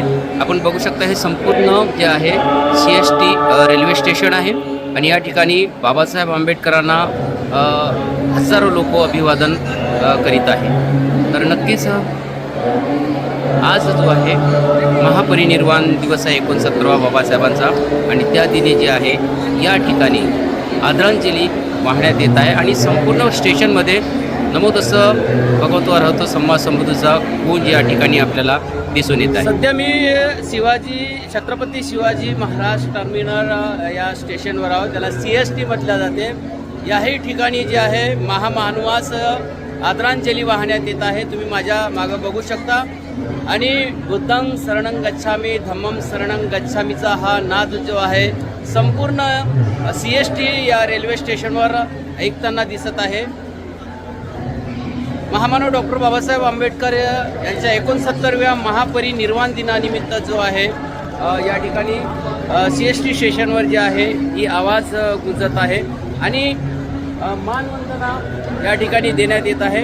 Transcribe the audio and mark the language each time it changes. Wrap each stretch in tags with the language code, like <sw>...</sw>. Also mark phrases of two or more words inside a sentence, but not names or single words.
<mr>आपण बघू शकता हे संपूर्ण जे आहे CST रेल्वे स्टेशन आहे आणि या ठिकाणी बाबासाहेब आंबेडकरांना हजारो लोक अभिवादन करीत आहे। तर नक्कीच आज जो आहे महापरिनिर्वाण दिवस आहे 69वा बाबासाहेबांचा आणि त्या दिनी जे आहे या ठिकाणी आदरांजली वाहण्यात येत आहे आणि संपूर्ण स्टेशनमध्ये</mr> <pi>नमो तसं भगवतो अर्हतो सम्मा</pi> <mr>समृद्धीचा गूंज या ठिकाणी आपल्याला दिसून येत आहे। सध्या मी छत्रपती शिवाजी महाराज टर्मिनल या स्टेशनवर आहोत, त्याला CST म्हटलं जाते। याही ठिकाणी जे आहे महामानवास आदरांजली वाहण्यात येत आहे। तुम्ही माझ्या मागं बघू शकता आणि</mr> <pi>बुद्धं शरणं गच्छामी धम्मं शरणं</pi> <mr>गच्छामीचा हा नाद जो आहे संपूर्ण CST या रेल्वे स्टेशनवर ऐकताना दिसत आहे। महामानव डॉक्टर बाबासाहेब आंबेडकर यांच्या 69व्या महापरिनिर्वाण दिनानिमित्त जो आहे या ठिकाणी CST स्टेशनवर जे आहे ही आवाज गुंजत आहे आणि मानवंदना या ठिकाणी देण्यात येत आहे।</mr>